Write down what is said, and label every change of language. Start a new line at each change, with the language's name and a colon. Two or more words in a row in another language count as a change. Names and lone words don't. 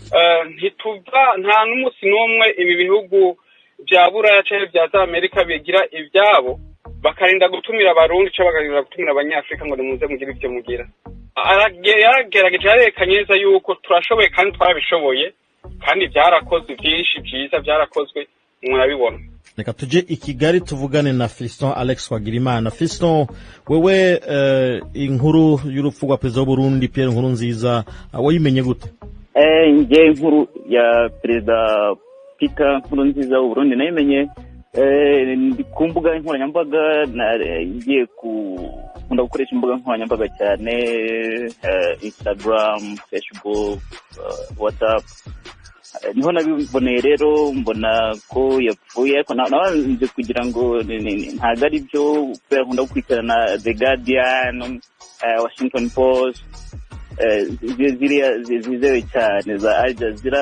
Rundi: nta n'umunsi n'umwe ibi bihugu bya Buraya cyangwa bya Amerika bigira ibyabo bakarinda gutumira abarundi cyangwa bakarinda gutumira abanyafrika ngo nimuze mugire ibyo mugira yaragerageje yarekanye neza yuko turashoboye kandi twarabishoboye kandi byarakozwe byinshi byiza byarakozwe murabibona
Kinyarwanda: reka tuje i Kigali tuvugane na Fiston Alex Wagirimana. Fiston, wewe inkuru y'urupfu rwa perezida w'Uburundi Pierre Nkurunziza wayimenye gute? Nge inkuru ya perezida Peter Nkurunziza w'Uburundi nayimenye ku mbuga nkoranyambaga nagiye nkunda gukoresha imbuga nkoranyambaga cyane Instagram, Facebook, WhatsApp. Niho nabiboneye rero mbona ko yapfuye ariko nabanje kugira ngo ntago ari byo kubera nkunda gukurikirana The Guardian, Washington Post, ziriya zizewe cyane za Al Jazeera.